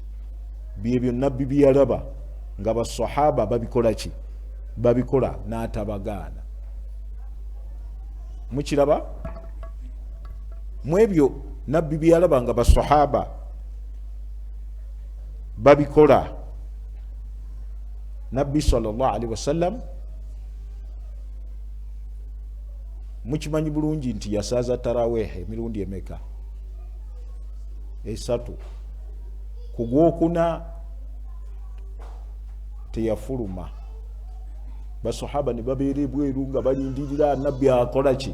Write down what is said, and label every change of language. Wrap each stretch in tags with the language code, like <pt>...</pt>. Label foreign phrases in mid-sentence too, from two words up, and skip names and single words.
<lg>Byebyo nabbi byalaba nga basahaba babikola ki? Babikola n'atabagaana. Mukiraba? Mwebyo nabbi byalaba nga basahaba babikola, nabbi</lg> <ar>صلى الله عليه وسلم</ar> <lg>mukimanyi bulungi nti yasaaza tarawih emirundi emeka? 3. Ku gwokuna teyafuluma. Basahaba ne babeera ebweru nga balindirira nabbi akola ki?</lg>